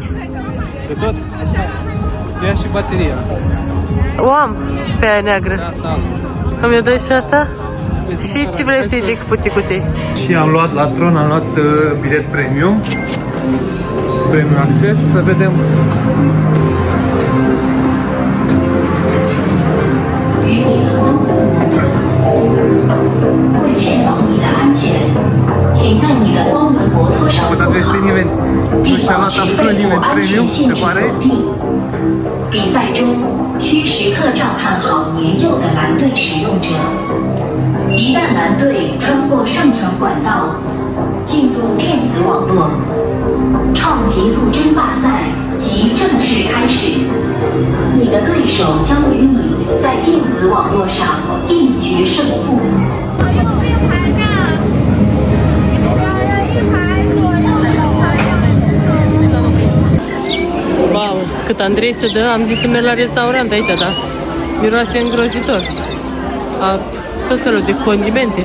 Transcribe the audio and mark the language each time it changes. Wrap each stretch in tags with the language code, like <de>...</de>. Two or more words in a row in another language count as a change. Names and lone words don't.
<ro>De tot? Ia și bateria. O am pe aia neagră. Asta albă. Îmi dai și asta? Și ce vrei să-i zic puțicuței? Și am luat la Tron, am luat bilet premium. Premium Access, să vedem.</ro> <zh>为确保你的安全，请在你的光轮摩托上坐好，并保持背部安全限制锁定。比赛中需时刻照看好年幼的蓝队使用者。一旦蓝队穿过上传管道，进入电子网络，创极速争霸赛即正式开始。你的对手将与你在电子网络上一决胜负。</zh> <ro>Wow, cât Andrei se dă, am zis să merg la restaurant aici, da? Miroase îngrozitor. A tot felul de condimente.</ro>